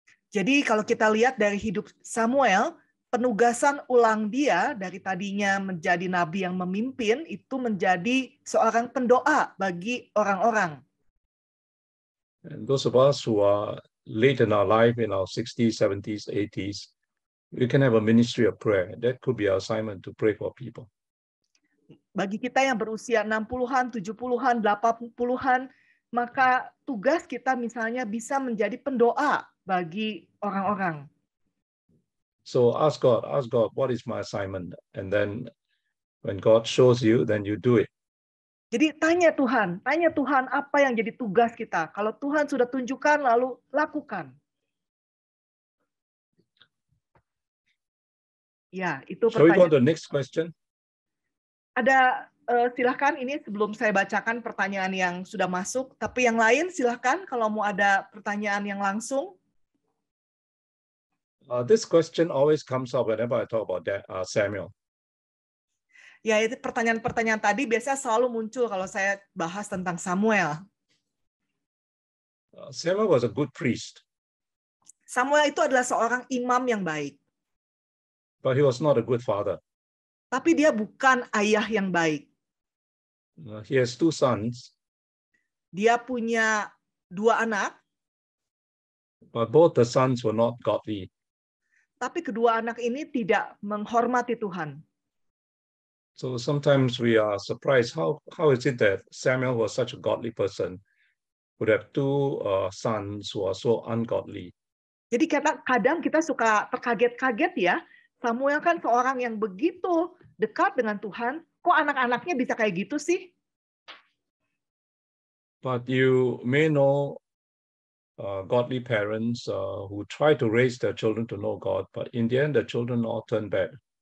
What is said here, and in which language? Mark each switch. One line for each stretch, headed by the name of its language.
Indonesian: Jadi kalau kita lihat dari hidup Samuel, penugasan ulang dia dari tadinya menjadi nabi yang memimpin, itu menjadi seorang pendoa bagi orang-orang.
English: And those of us who are late in our life, in our 60s, 70s, 80s, we can have a ministry of prayer. That could be our assignment, to pray for people.
Indonesian: Bagi kita yang berusia 60-an, 70-an, 80-an, maka tugas kita misalnya bisa menjadi pendoa bagi orang-orang.
English: So ask God, what is my assignment? And then when God shows you, then you do it.
Indonesian: Jadi tanya Tuhan apa yang jadi tugas kita. Kalau Tuhan sudah tunjukkan, lalu lakukan. Ya, itu
English: pertanyaan. Shall we go to the next question?
Indonesian: Ada, silahkan ini sebelum saya bacakan pertanyaan yang sudah masuk, tapi yang lain silahkan kalau mau ada pertanyaan yang langsung.
English: This question always comes up whenever I talk about Samuel.
Indonesian: Ya, itu pertanyaan-pertanyaan tadi biasanya selalu muncul kalau saya bahas tentang Samuel.
English: Samuel was a good priest.
Indonesian: Samuel itu adalah seorang imam yang baik.
English: But he was not a good father.
Indonesian: Tapi dia bukan ayah yang baik.
English: He has 2 sons.
Indonesian: Dia punya 2 anak.
English: But both the sons were not godly.
Indonesian: Tapi kedua anak ini tidak menghormati Tuhan.
English: So sometimes we are surprised, how is it that Samuel was such a godly person, would have 2 sons who are so ungodly?
Indonesian: Jadi kadang kita suka terkaget-kaget ya. Samuel kan seorang yang begitu dekat dengan Tuhan, kok anak-anaknya bisa kayak gitu sih?
English: But you may know godly parents who try to raise their children to know God, but in the end the children all turn bad.